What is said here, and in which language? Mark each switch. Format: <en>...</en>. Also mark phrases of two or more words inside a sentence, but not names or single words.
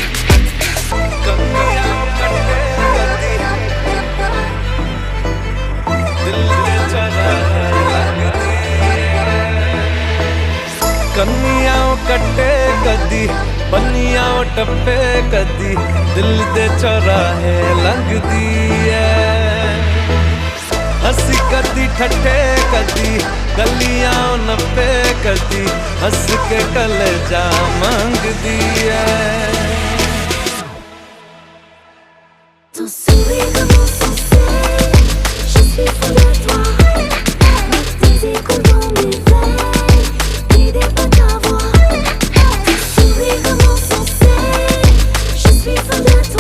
<pa>ਕੰਨੀਆਂ ਕੱਟੇ ਕਦੀ ਬੰਨੀਆਂ ਟੱਪੇ ਕਦੀ, ਦਿਲ ਦੇ ਚੌਰਾਹੇ ਲੰਘਦੀ ਹੈ, ਹੱਸੀ ਕਦੀ ਠੱਠੇ ਕਦੀ ਗਲੀਆਂ ਨੱਪੇ ਕਦੀ, ਹੱਸ ਕੇ ਕਲੇਜਾ ਮੰਗਦੀ ਹੈ।</pa> <fr>Ton sourire insensé, je suis fou de toi. Avec tes échos dans mes veines, l'idée pas ta voix. Ton sourire insensé, je suis fou de toi.</fr>